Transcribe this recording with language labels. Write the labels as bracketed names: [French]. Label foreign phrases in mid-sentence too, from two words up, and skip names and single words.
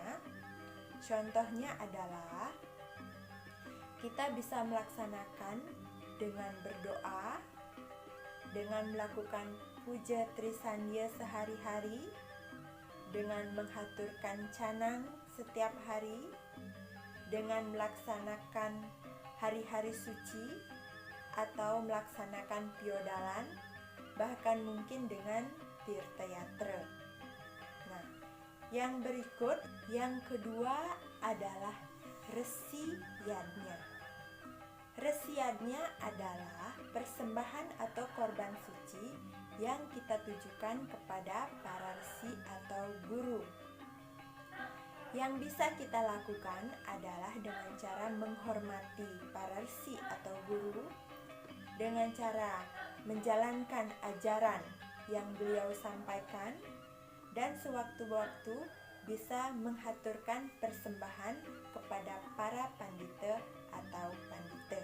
[Indonesian] Contohnya adalah kita bisa melaksanakan dengan berdoa, dengan melakukan puja trisandya sehari-hari, dengan menghaturkan canang setiap hari, dengan melaksanakan hari-hari suci, atau melaksanakan piodalan, bahkan mungkin dengan tirtayatra. Nah, yang berikut, yang kedua adalah resi yadnya. Resi yadnya adalah persembahan atau korban suci yang kita tujukan kepada para resi atau guru. Yang bisa kita lakukan adalah dengan cara menghormati para resi atau guru, dengan cara menjalankan ajaran yang beliau sampaikan, dan sewaktu-waktu bisa menghaturkan persembahan kepada para pandita atau pandita.